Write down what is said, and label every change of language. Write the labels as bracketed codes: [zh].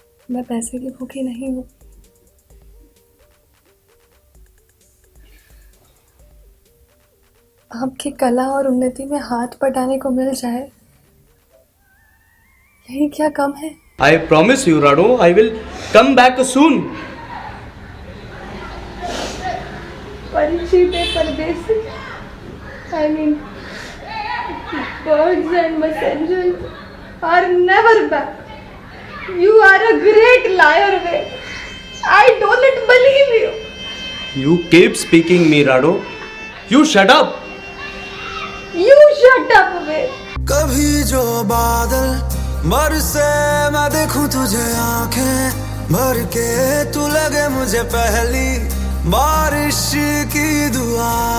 [hi] मैं पैसे की भूखी नहीं हूं। आपकी कला और उन्नति में हाथ बटाने को मिल जाए, यही क्या कम है? [en] I promise you, Rado, I will come back soon. [hi] परिचित परदेसी, [en] I mean, birds and messengers are never back. You are a great liar, Ved. I don't believe you. You keep speaking me, Rado. You shut up. You shut up, Ved. [hi] कभी जो बादल बरसे मैं देखूं तुझे आंखें भर के, तू लगे मुझे पहली बारिश की दुआ।